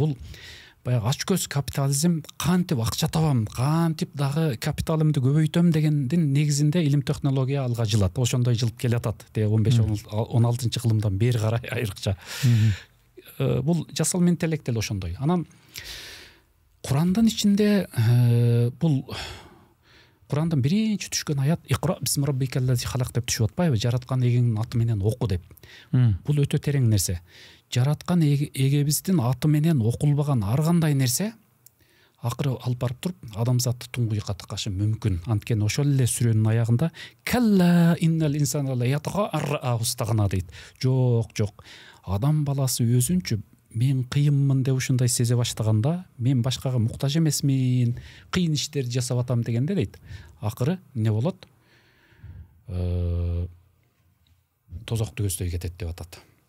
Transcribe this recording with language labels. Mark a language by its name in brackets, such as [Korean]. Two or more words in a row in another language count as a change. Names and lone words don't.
[Kyrgyz] Бул баягы ач көз капитализм, кантип акча табам, кантип дагы капиталымды көбөйтөм дегендин негизинде илим технология алга жылат. Ошондой жылып келатат. 15-16 кылымдан бери карай айрыкча. Бул жасалма интеллект эле ошондой. Анан Курандын ичинде бул Курандан биринчи түшкөн аят [Arabic] اقرأ باسم ربك الذي خلق [Kyrgyz] деп түшүп атпайбы? Жараткан эгеңдин аты менен оку деп. Бул өтө терең нерсе. Жараткан эгебиздин аты менен окулбаган ар кандай нерсе акыры алып барып туруп адамзатты туңгуйукка тыккашы мүмкүн. Анткени ошол эле сүрөнүн аягында [Arabic] كلا إن الإنسان ليطغى أن رآه استغنى [Kyrgyz] дейт. Жок. Адам баласы өзүнчө мен кыйынмын деп ушундай сезе баштаганда, мен башкага муктаж эмесмин, кыйын иштерди жасап атам дегенде дейт. Акыры эмне болот? Тозокто көздөй кетет деп атат.